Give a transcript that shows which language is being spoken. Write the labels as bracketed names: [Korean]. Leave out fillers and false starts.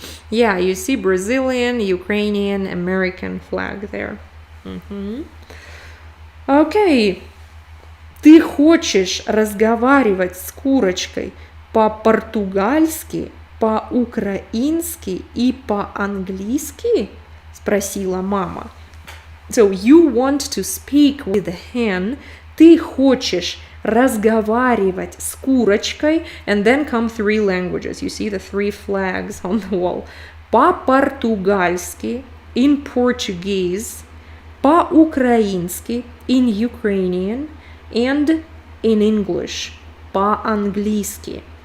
[English] Yeah, you see Brazilian, Ukrainian, American flag there. Okay. [Russian] Ты хочешь разговаривать с курочкой по-португальски, по-украински и по-английски? Спросила мама. [English] So you want to speak with the hen. [Russian] Ты хочешь разговаривать с курочкой, [English] and then come three languages. You see the three flags on the wall. [Russian] По-португальски, [English] in Portuguese, [Russian] по-украински, [English] in Ukrainian, and in English, [Russian] по-английски.